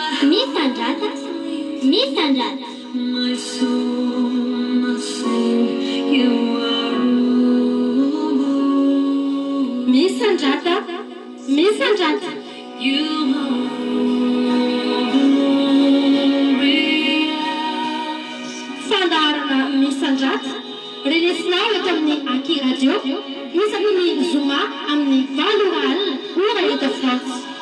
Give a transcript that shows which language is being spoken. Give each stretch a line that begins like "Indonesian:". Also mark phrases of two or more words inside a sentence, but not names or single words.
Malagasy: Misandrata, misandrata.
English: My soul, my soul, you are glorious.
Malagasy: Misandrata, misandrata.
English: You are glorious.
Malagasy: Fandaharana misandrata. Renesinao eto amin'ny Aki Radio. Misy ny Zoma amin'ny valo alina ora eto France.